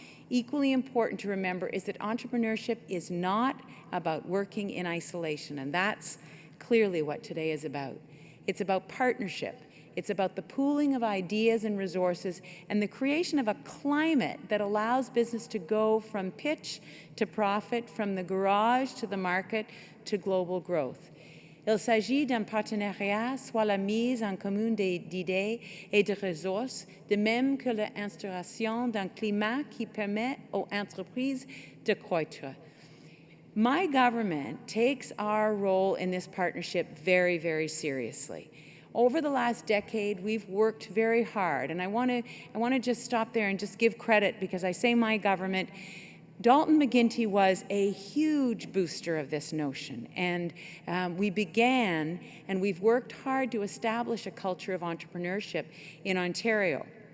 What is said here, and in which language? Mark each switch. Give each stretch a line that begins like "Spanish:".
English: Equally important to remember is that entrepreneurship is not about working in isolation, and that's clearly what today is about. It's about partnership. It's about the pooling of ideas and resources and the creation of a climate that allows business to go from pitch to profit, from the garage to the market to global growth.
French: Il s'agit d'un partenariat, soit la mise en commun d'idées et de ressources, de même que l'instauration d'un climat qui permet aux entreprises de croître.
English: My government takes our role in this partnership very, very seriously. Over the last decade, we've worked very hard, and I want to just stop there and just give credit because I say my government. Dalton McGuinty was a huge booster of this notion, and we began and we've worked hard to establish a culture of entrepreneurship in Ontario.